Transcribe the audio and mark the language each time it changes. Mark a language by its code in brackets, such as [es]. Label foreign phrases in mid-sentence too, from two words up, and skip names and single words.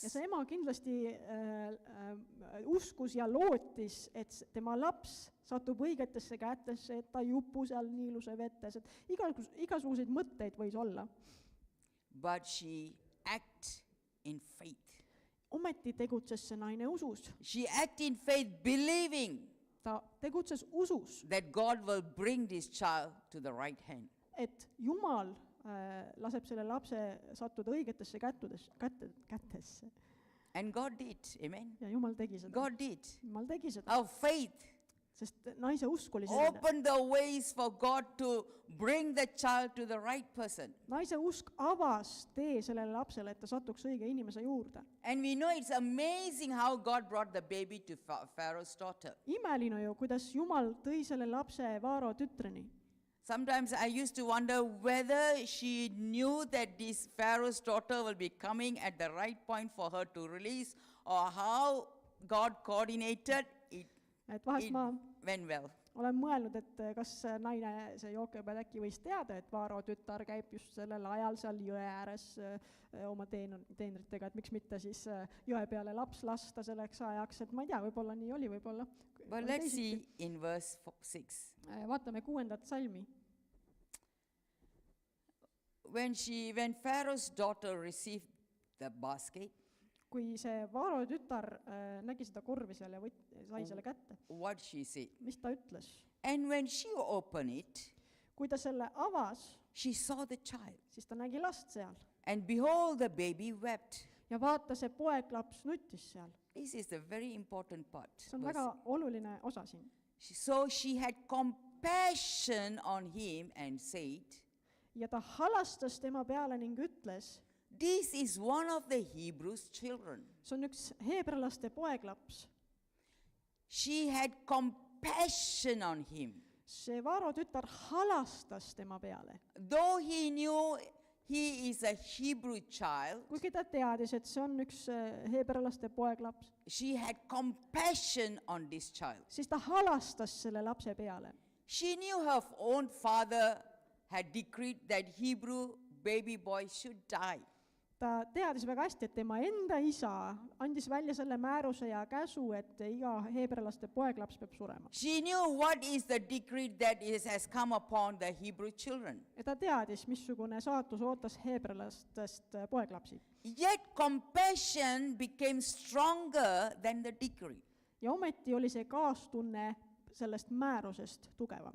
[et] ja see ema kindlasti uskus ja lootis, et tema laps satub õigetesse kätesse, et ta ei upu seal Niiluse vetes, et igasuguseid mõtteid võis olla. [en] But she acted in faith. [et] ometi tegutses see naine usus. [en] She acted in faith, believing [et] ta tegutses usus, [en] that God will bring this child to the right hand. [et] et Jumal laseb selle lapse sattuda õigetesse kätesse. [en] And God did, amen. [et] Ja Jumal tegi seda. [en] God did. [et] Jumal tegi seda, [en] Our faith [et] sest naise usk oli selline. [en] opened the ways for God to bring the child to the right person. [et] Naise usk avas tee sellele lapsele, et ta satuks õige inimese juurde. [en] And we know it's amazing how God brought the baby to Pharaoh's daughter. [et] Imeline ju, kuidas Jumal tõi selle lapse Vaaro tütreni. [en] Sometimes I used to wonder whether she knew that this Pharaoh's daughter will be coming at the right point for her to release, or how God coordinated it. [et] Et vahest [en] It [et] ma [en] went well. [et] olen mõelnud, et kas naine, see Jookebed äkki võis teada, et Vaaro tütar käib just sellel ajal seal jõe ääres oma teenritega, et miks mitte siis jõe peale laps lasta selleks ajaks, et ma ei tea, võib-olla nii oli, võib-olla. [en] But let's see in verse 6. [et] Vaatame 6. salmi. [en] When Pharaoh's daughter received the basket, [et] kui see Vaaro tütar nägi seda korvi seal ja sai selle kätte, [en] what she said? [et] mis ta ütles? [en] And when she opened it, [et] Kui ta selle avas, [en] she saw the child. [et] siis ta nägi last seal [en] And behold, the baby wept. [et] ja vaata, see poeglaps nuttis seal. [en] This is the very important part. [et] See on väga oluline osa siin. [en] So she had compassion on him and said, [et] Ja ta halastas tema peale ning ütles, [en] this is one of the Hebrews' children. [et] see on üks heebralaste poeglaps. [en] She had compassion on him. [et] See Vaaro tütar halastas tema peale. [en] Though he knew he is a Hebrew child, [et] Kuigi ta teadis, et see on üks heebralaste poeglaps, [en] she had compassion on this child. [et] siis ta halastas selle lapse peale. [en] She knew her own father had decreed that Hebrew baby boy should die. [et] Ta teadis väga hästi, et tema enda isa andis välja selle määruse ja käsu, et iga heebralaste poeglaps peab surema. [en] She knew what is the decree that has come upon the Hebrew children. [et] Ja ta teadis, missugune saatus ootas heebralastest poeglapsi. [en] Yet compassion became stronger than the decree. [et] Ja ometi oli see kaastunne sellest määrusest tugevam.